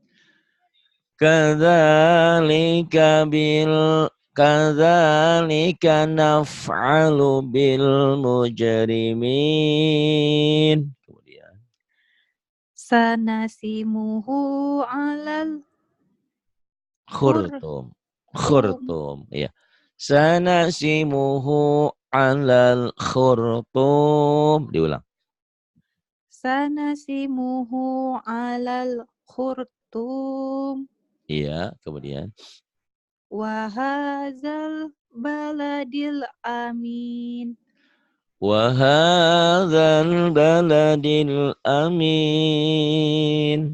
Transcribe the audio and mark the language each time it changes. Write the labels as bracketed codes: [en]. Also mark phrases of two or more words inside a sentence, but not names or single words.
[ar] كذلك نفعل بالمجرمين. [id] Kemudian [ar] سنسمه على ال خرطوم. خرطوم, ya. سنسمه على الخرطوم. Diulang. سنسمه على الخرطوم. [id] Iya, kemudian. [ar] وهذا البلد الأمين. وهذا البلد الأمين.